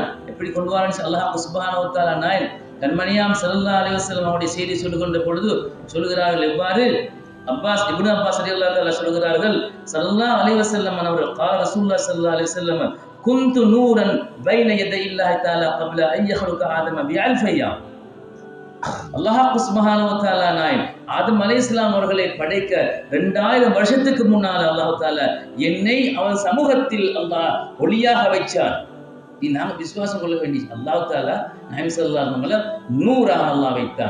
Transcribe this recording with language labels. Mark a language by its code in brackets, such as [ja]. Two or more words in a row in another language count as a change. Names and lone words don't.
[ta] எப்படி கொண்டு வரான்னு அல்லாஹ் [ar] سبحانه وتعالى [ta] நாயன் கண்மணியாம் [ar] صلى الله عليه وسلم [ta] அவருடைய செய்தி சொல்லுகின்ற பொழுது சொல்லுகிறார்கள். எவ்வாறு இப்னு அப்பாஸ் [ar] رضي الله تعالى [ta] சொல்லுகிறார்கள், [ar] صلى الله عليه وسلم [ta] அவர்கள் [ar] قال رسول الله صلى الله عليه وسلم كنت نورا بين يدي الله تعالى قبل ان يخلق آدم ب1000 أيام. [ta] அல்லாஹ் [ar] سبحانه وتعالى [ta] நாயன் ஆதம் அலைஹிஸ்ஸலாம் அவர்களை படைக்க 2000 வருஷத்துக்கு முன்னால் அல்லாஹ் தஆலா என்னை அவன் சமூகத்தில் அல்லாஹ் ஒளியாக வைச்சார். நாங்க விசுவாசம் கொள்ள வேண்டிய அல்லாஹ் தஆலா நாயகம் [ar] صلى الله عليه وسلم [ta] நூறாக அல்லாஹ் வைத்தான்.